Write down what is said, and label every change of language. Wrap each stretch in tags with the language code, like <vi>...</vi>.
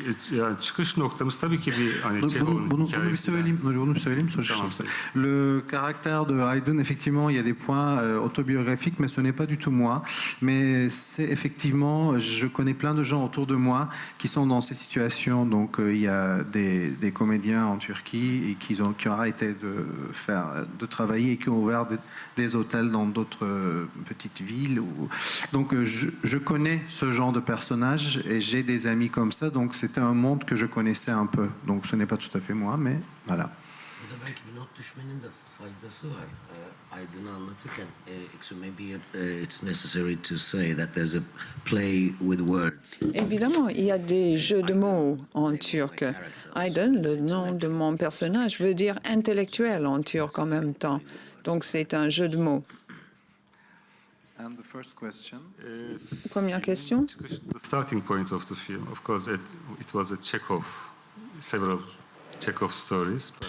<tr>Yani çıkış noktamız tabii ki bir hani Bunu bir söyleyeyim sonra tamam.</tr> <fr>Le caractère de Aydın, effectivement, il y a des points autobiographiques, mais ce n'est pas du tout moi. Mais c'est effectivement, je connais plein de gens autour de moi qui sont dans cette situation. Donc, il y a des comédiens en Turquie et qui ont arrêté de travailler et qui ont ouvert des hôtels dans d'autres petites villes. Donc, je connais ce genre de personnages et j'ai des amis comme ça. Donc, c'était un monde que je connaissais un peu. Donc, ce n'est pas tout à fait moi, mais voilà.</fr> <tr>Belki bir not düşmenin de faydası var. Aydın'ı anlatırken,</tr> <en>so maybe it's necessary to say that there's a play with words.</en> <fr>Évidemment, il y a des jeux de mots en turc. Aydın, le nom de mon personnage, veut dire intellectuel en turc en même temps. Donc c'est un jeu de mots.</fr> <en>And the first question.</en> <fr>Première question.</fr> <en>The starting point of the film, of course, it was a Chekhov, several Chekhov stories.</en>